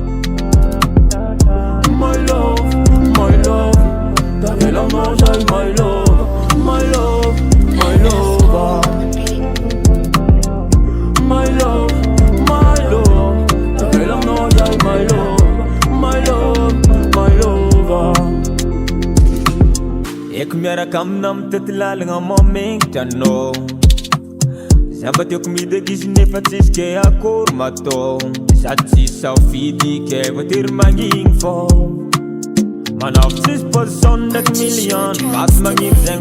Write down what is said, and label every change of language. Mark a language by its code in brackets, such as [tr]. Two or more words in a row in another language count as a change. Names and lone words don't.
[en] My love, my love [mg] Tavelam noza [en] my love, my love, my love My love, my love [mg] Tavelam noza [en] my love, my love, my love [mg] Ek miaraka aminam tetilalagna mamengtrano Zambatiako midagis nefa tsisy ke akory matao Sady tsisy safidy ke voatery magnigny fô Manao tsisy position ndraiky million Vaky magnino zegny